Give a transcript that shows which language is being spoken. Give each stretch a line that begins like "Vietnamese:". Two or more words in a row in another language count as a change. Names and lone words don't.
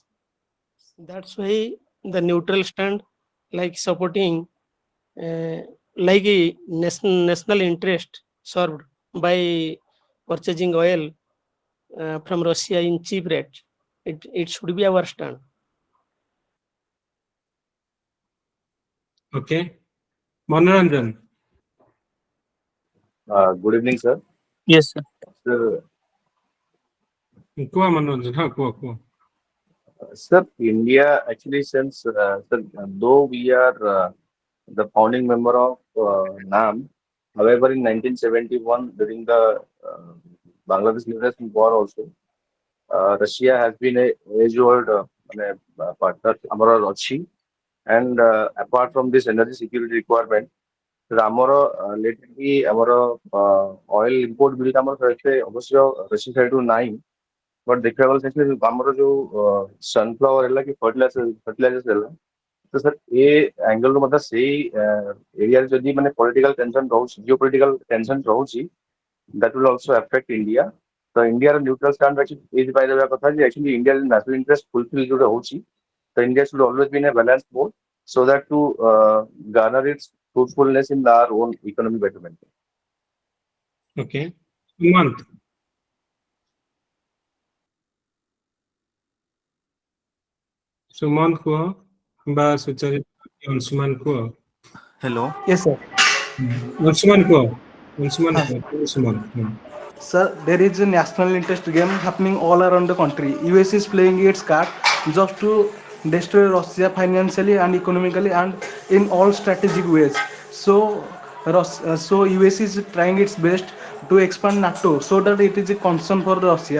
English: That's why the neutral stand, like supporting like a national interest served by purchasing oil from Russia in cheap rate. It should be our stand. Okay. Manoranjan. Good evening, sir. Yes, sir. Sir,
Odia: Kuha Manoranjan. Ha, kuha.
English: sir, India actually since sir, though we are the founding member of NAM, however, in 1971 during the Bangladesh Liberation War also, Russia has been a age-old partner
Odia: ଆମର ଅଛି,
English: and apart from this energy security requirement,
Odia: ଆମର lately ଆମର
English: oil import bill
Odia: ଟା ଆମର ଏତେ ଅବଶ୍ୟ Russia side ରୁ ନାହିଁ, but ଦେଖିବାକୁ ଗଲେ ସେଠି ଆମର ଯୋଉ sunflower ହେଲା କି fertilizers ହେଲା, ତ sir ଏ angle ରୁ ମଧ୍ୟ ସେଇ ଏରିଆରେ ଯଦି ମାନେ
English: political tension
Odia: ରହୁଛି,
English: geopolitical tension
Odia: ରହୁଛି,
English: that will also affect India.
Odia: ତ ଇଣ୍ଡିଆର
English: neutral stand
Odia: ଏଇଥିପାଇଁ ରହିବା କଥା ଯେ
English: actually India's national interest fulfill
Odia: ଯୋଉଟା ହଉଛି, ତ
English: India should always be in a balanced mode so that to garner its fruitfulness in our own economic betterment. Okay. Sumant. Sumant kuha. Ba Sucharit. Sumant kuha. Hello. Yes, sir. Sumant kuha. Sumant. Sir, there is a national interest game happening all around the country. US is playing its card just to destroy Russia financially and economically and in all strategic ways. So US is trying its best to expand NATO so that it is a concern for Russia.